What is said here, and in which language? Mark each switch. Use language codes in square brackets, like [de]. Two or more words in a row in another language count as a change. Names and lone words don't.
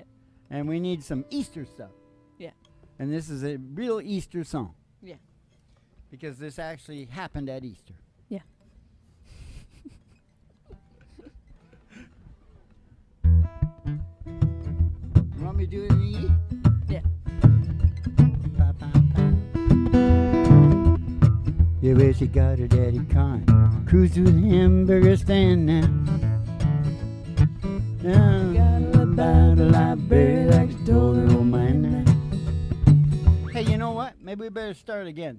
[en] And we need some Easter stuff. Yeah. And this is a real Easter song. Yeah. Because this actually happened at Easter. Yeah. You want me to do it in E? Yeah. Ba, ba, ba. Yeah, where she got her daddy car. Cruise to the hamburger stand now. Now, Got a about a library like she told her old man now. Hey, you know what? Maybe we better start again.